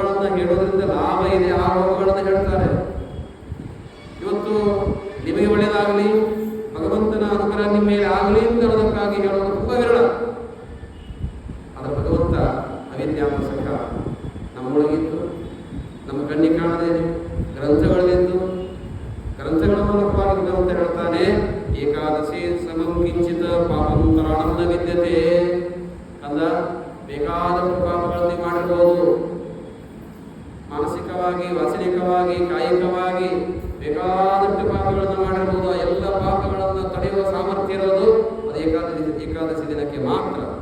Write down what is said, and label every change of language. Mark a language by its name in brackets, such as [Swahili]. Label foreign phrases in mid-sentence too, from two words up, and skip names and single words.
[Kannada] ಹೇಳೋದ್ರಿಂದ ಲಾಭ ಇದೆ, ಆ ರೋಗಗಳನ್ನು ಹೇಳ್ತಾರೆ. ಇವತ್ತು ನಿಮಗೆ ಒಳ್ಳೆಯದಾಗಲಿ, ಭಗವಂತನ ಅನುಗ್ರಹ ನಿಮ್ಮ ಮೇಲೆ ಆಗಲಿ ಅಂತ ಹೇಳೋದಕ್ಕಾಗಿ ಹೇಳೋದು ತುಂಬ ವಿರಳ. ಆದರೆ ಭಗವಂತ ಅವಿದ್ಯಾಪಸಕ ನಮ್ಮೊಳಗಿದ್ದು, ನಮ್ಮ ಕಣ್ಣಿಗೆ ಕಾಣದೇನೆ ಗ್ರಂಥಗಳಲ್ಲಿದ್ದು, ಗ್ರಂಥಗಳ ಮೂಲಕವಾಗಿ ಭಗವಂತ ಹೇಳ್ತಾನೆ, [Sanskrit] ಏಕಾದಶಿ ಸಮಂ ಕಿಂಚಿತ ಪಾಪಂ ತರಾಣಂ ನ ವಿದ್ಯತೆ. [Kannada] ಅಂದ ಬೇಕಾದಷ್ಟು ಪಾಪಗಳನ್ನು ಮಾಡಿರ್ಬೋದು, ಮಾನಸಿಕವಾಗಿ, ವಾಸನಿಕವಾಗಿ, ಕಾಯಿಕವಾಗಿ ಬೇಕಾದಷ್ಟು ಪಾಪಗಳನ್ನು ಮಾಡಿರ್ಬೋದು. ಆ ಎಲ್ಲ ಪಾಪಗಳನ್ನು ತಡೆಯುವ ಸಾಮರ್ಥ್ಯ ಇರೋದು ಅದು ಏಕಾದಶಿ ದಿನಕ್ಕೆ ಮಾತ್ರ.